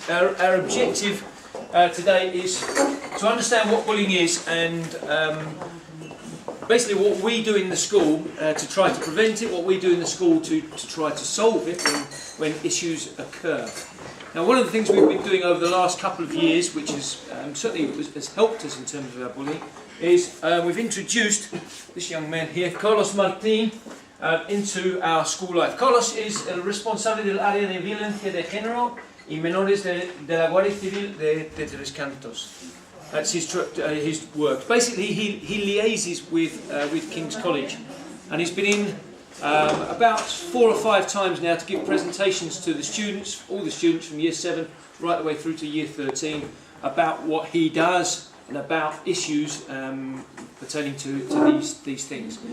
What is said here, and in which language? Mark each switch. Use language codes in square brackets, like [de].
[en] Our objective today is to understand what bullying is and basically what we do in the school to try to prevent it, what we do in the school to try to solve it when issues occur. Now, one of the things we've been doing over the last couple of years, which has certainly has helped us in terms of our bullying, is we've introduced this young man here, Carlos Martín, into our school life. [es] Carlos es el responsable del área de violencia de género y menores de la Guardia Civil de Tres Cantos. [en] That's his work. Basically, he liaises with King's College, and he's been in about 4 or 5 times now to give presentations to the students, all the students from Year 7 right the way through to Year 13, about what he does and about issues pertaining to these things.